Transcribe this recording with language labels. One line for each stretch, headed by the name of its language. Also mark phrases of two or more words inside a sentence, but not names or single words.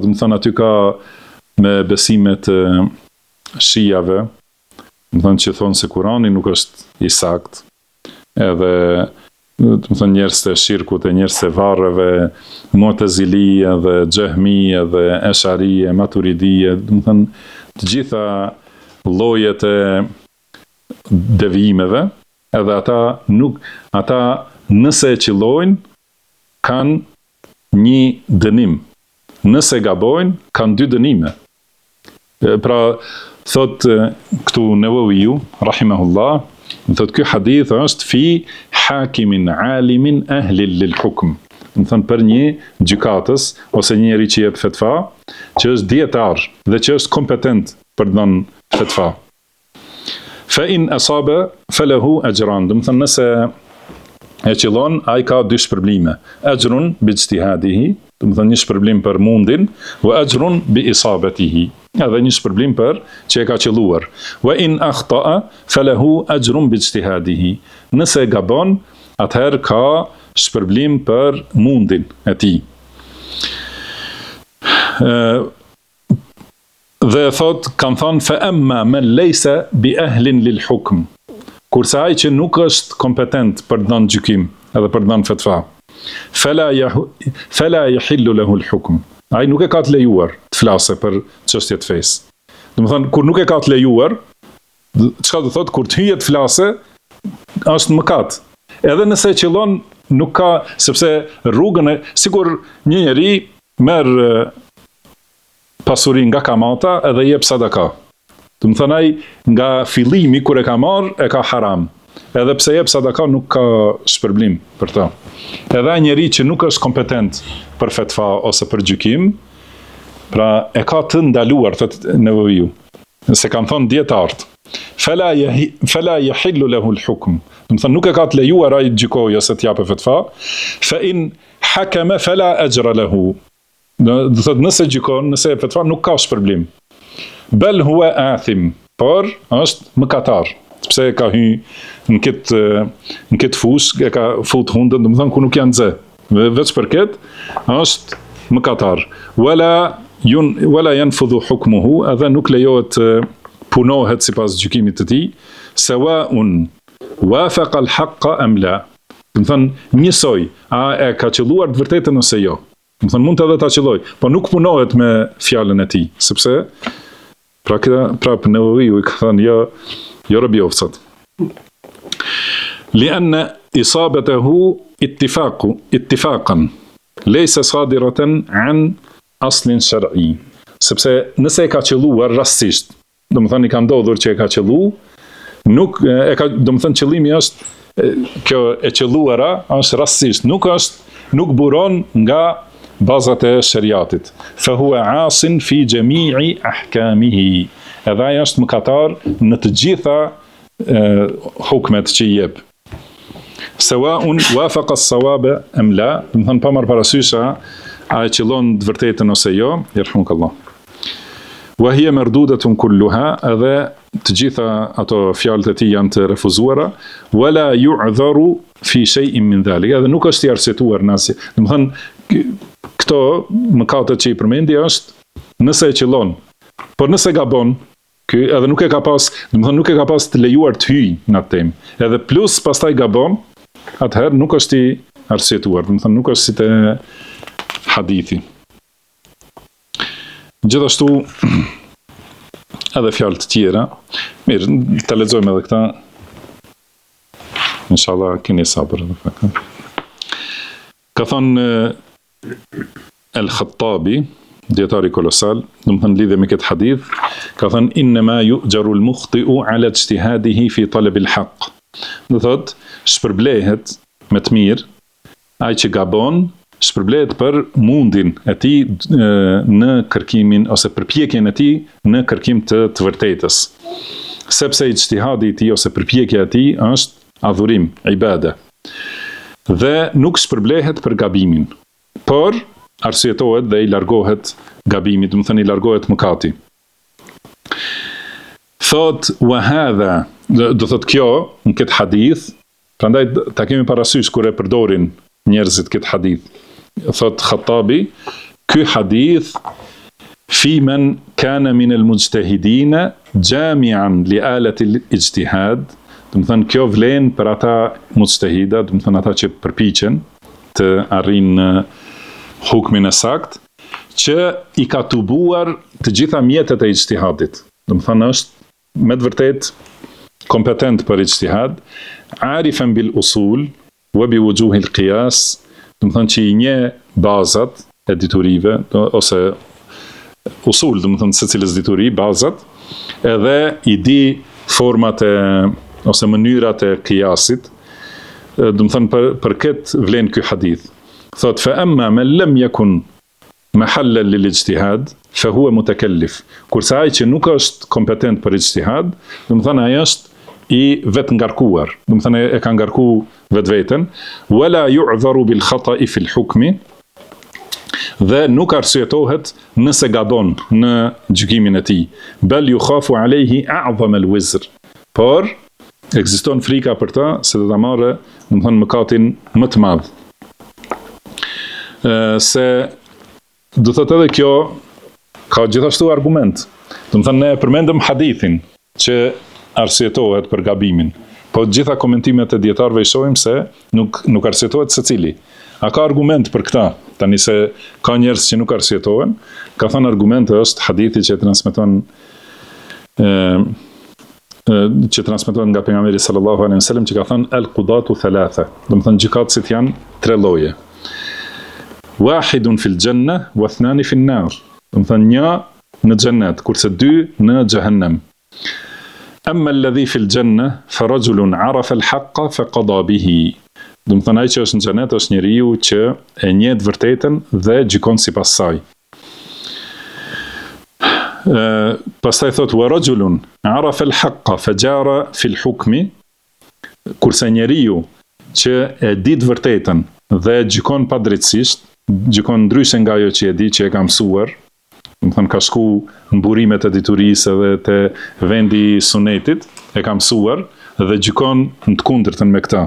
Albanian: Do të thonë aty ka me besimet shijave, do të thonë që thonë se Kurani nuk është i saktë, edhe do të thonë njerëz të shirkut e njerëz të varreve, Mu'tazilia dhe Jahmia dhe Ash'ariyya, Maturidiyya, do të thonë të gjitha llojet e devijimeve, edhe ata nëse e qillojnë kanë një dënim. Nëse gabojnë kanë dy dënime. Pra thot këtu Newawiu rahimahullah, thot ky hadith është
Arabic: في حاكم عالم أهل للحكم.
Albanian: Do të thonë për një gjykatës ose një njeri që jep fetva, që është dietar dhe që është kompetent për të dhënë fetva.
Arabic: فإن أصاب فله أجران.
Albanian: Do të thonë nëse e qillon, ai ka dy shpërblime.
Arabic: أجر باجتهاده,
Albanian: do të thonë një shpërblim për mundin,
Arabic: وأجر بإصابته,
Albanian: edhe një shpërblim për që e ka qelluar.
Arabic: وإن أخطأ فله أجر باجتهاده.
Albanian: Nëse gabon, atëherë ka shpërblim për mundin e tij. Dhe thot, kanë thonë
Arabic: فأما من ليس بأهل للحكم.
Albanian: Kurse ai që nuk është kompetent për të dhënë gjykim, edhe për të dhënë fetva,
Arabic: فلا يحل له الحكم.
Albanian: Ai nuk e ka të lejuar të flasë për çështje të fesë. Do të thonë kur nuk e ka të lejuar, çka do thotë kur të hyjet flasë, është mëkat. Edhe nëse e qillon, nuk ka, sepse rrugën e sikur një njeri merr pasurin nga kamata edhe jep sadaka. Do të thonë ai nga fillimi kur e ka marr e ka haram. Edhe pse jep sadaka nuk ka shpërblim për ta. Edhe ai njeri që nuk është kompetent për fetva ose për gjykim, pra e ka të ndaluar të Nevaviu. Se kanë thonë dietarët,
Arabic: فلا يحل له الحكم.
Albanian: Do të thonë nuk e ka të lejuar ai të gjykojë ose të japë fetva.
Arabic: فإن حكم فلا أجر له.
Albanian: Do të thotë nëse gjykon, nëse e fetva nuk ka shpërblim.
Arabic: بل هو آثم,
Albanian: por është mëkatar, sepse ka hyrë në këtë fushë, e ka fut hundën, do të thonë ku nuk janë nxe. Veç për këtë është mëkatar.
Arabic: ولا ينفذ حكمه,
Albanian: edhe nuk lejohet punohet sipas gjykimit të tij,
Arabic: سواء وافق الحق أم لا.
Albanian: Do të thonë njësoj, a e ka qelluar të vërtetën ose jo. Do të thonë mund të edhe ta qelloj, po nuk punohet me fjalën e tij, sepse pra Nevaviu i ka thënë jo robi ofcat.
Arabic: لأن إصابته اتفاقا ليس صادرة عن أصل شرعي.
Albanian: Sepse nëse e ka qelluar rastësisht, domethënë I ka ndodhur që e ka qelluar, nuk e ka, domethënë qëllimi është kjo e qelluara është rastësisht, nuk buron nga bazat e shariatit.
Arabic: فهو عاص في جميع أحكامه.
Albanian: Edhe ai është mëkatar në të gjitha hukmet që I jep.
Arabic: سواء وافق الصواب أم لا,
Albanian: domethënë pa marrë parasysh a e qëllon të vërtetën ose jo, yerhamukallah.
Arabic: وهي مردودة كلها,
Albanian: edhe të gjitha ato fjalët e tij janë të refuzuara,
Arabic: ولا يعذر في شيء من ذلك,
Albanian: edhe nuk është I arsyetuar në asnjë. Domethënë këto mëkatet që I përmendi është nëse e qëllon, por nëse gabon, ky edhe nuk e ka pas, domethënë nuk e ka pas të lejuar të hyjë në atë temë. Edhe plus pastaj gabon, atëherë nuk është I arsyetuar, domethënë nuk është si te hadithi. Gjithashtu edhe fjalë të tjera. Mirë, ta lexojmë edhe këta. Inshallah keni sabër edhe pak. Ka thënë Al-Khattabi, dietari kolosal, domethënë lidhe me këtë hadith, ka thënë
Arabic: إنما يؤجر المخطئ على اجتهاده في طلب الحق.
Albanian: Do thotë shpërblehet me të mirë ai që gabon, shpërblehet për mundin e tij në kërkimin ose përpjekjen e tij në kërkim të vërtetës. Sepse ijtihadi I tij ose përpjekja e tij është adhurim, ibade. Dhe nuk shpërblehet për gabimin, por arsyetohet dhe I largohet gabimit, domethënë I largohet mëkati. Thot
Arabic: وهذا,
Albanian: do thot kjo në këtë hadith, prandaj ta kemi parasysh kur e përdorin njerëzit këtë hadith. Thot Khattabi, ky hadith
Arabic: فيمن كان من المجتهدين جامعا لآلة الاجتهاد,
Albanian: do të thënë kjo vlen për ata mujtahida, do të thënë ata që përpiqen të arrijnë hukmin e sakt, që I ka tubuar të gjitha mjetet e ijtihadit. Do të thënë është me të vërtet kompetent për ijtihad,
Arabic: عارفا بالأصول وبوجوه القياس,
Albanian: do të thënë që I njeh bazat e diturive ose usul, do të thënë secilës dituri, bazat, edhe I di format e ose mënyrat e qiyasit, do të thënë për këtë vlen ky hadith.
Arabic: Thot فأما من لم يكن محلا للاجتهاد فهو متكلف.
Albanian: Kurse ai që nuk është kompetent për ijtihad, do të thënë ai është I vetë ngarkuar, do të thënë e ka ngarku vetveten,
Arabic: ولا يعذر بالخطأ في الحكم,
Albanian: dhe nuk arsyetohet nëse gabon në gjykimin e tij,
Arabic: بل يخاف عليه أعظم الوزر,
Albanian: por ekziston frika për ta se do ta marrë, do të thënë mëkatin më të madh. Se do thotë edhe kjo ka gjithashtu argument. Do të thënë ne përmendëm hadithin që arsyetohet për gabimin, po gjitha komentimet e dietarëve I shohim se nuk arsyetohet secili. A ka argument për këtë? Tani se ka njerëz që nuk arsyetohen, ka thënë argumenti është hadithi që transmetohen nga pejgamberi
Arabic: صلى الله عليه وسلم,
Albanian: që ka thënë
Arabic: القضاة ثلاثة,
Albanian: do të thënë gjykatësit janë 3 lloje.
Arabic: واحد في الجنة واثنان في النار.
Albanian: Do të thënë një në xhennet, kurse 2 në xhehenem.
Arabic: أما الذي في الجنة فرجل عرف الحق فقضى به.
Albanian: Do të thënë ai që është në xhenet është njeriu që e njeh të vërtetën dhe gjykon sipas saj. Pastaj thot
Arabic: ورجل عرف الحق فجار في الحكم,
Albanian: kurse njeriu që e di të vërtetën dhe gjykon padrejtësisht, gjykon ndryshe nga ajo që e di, që e ka mësuar, do të thënë ka shku në burimet e diturisë edhe te vendi I sunetit, e ka mësuar dhe gjykon në të kundërtën me këtë.